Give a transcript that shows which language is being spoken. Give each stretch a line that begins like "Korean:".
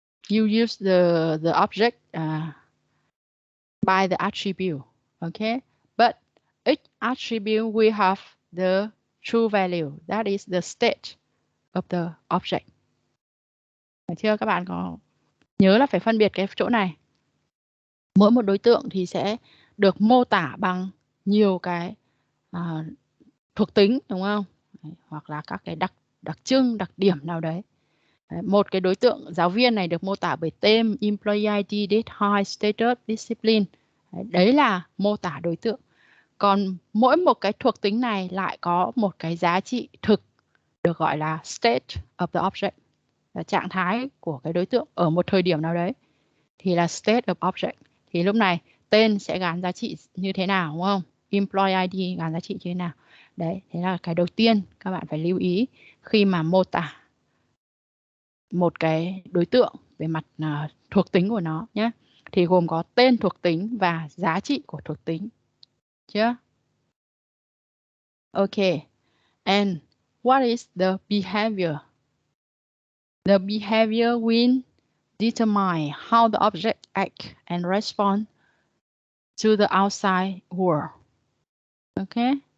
English: You use the object by the attribute. Okay, but each attribute will have the true value. That is the state of the object.
Vietnamese: Được chưa? Các bạn có nhớ là phải phân biệt cái chỗ này. Mỗi một đối tượng thì sẽ được mô tả bằng nhiều cái thuộc tính, đúng không? Hoặc là các cái đặc trưng, đặc điểm nào đấy. Một cái đối tượng giáo viên này được mô tả bởi tên, employee ID, date, height, status, discipline. Đấy là mô tả đối tượng. Còn mỗi một cái thuộc tính này lại có một cái giá trị thực được gọi là state of the object, là trạng thái của cái đối tượng ở một thời điểm nào đấy thì là state of object. Thì lúc này tên sẽ gán giá trị như thế nào, đúng không? Employee ID gán giá trị như thế nào. Đấy, thế là cái đầu tiên các bạn phải lưu ý khi mà mô tả một cái đối tượng về mặt thuộc tính của nó nhé. thì gồm có tên thuộc tính và giá trị của thuộc tính. Chưa? Okay.
English: And what is the behavior? The behavior will determine how the object act and respond to the outside world. Okay.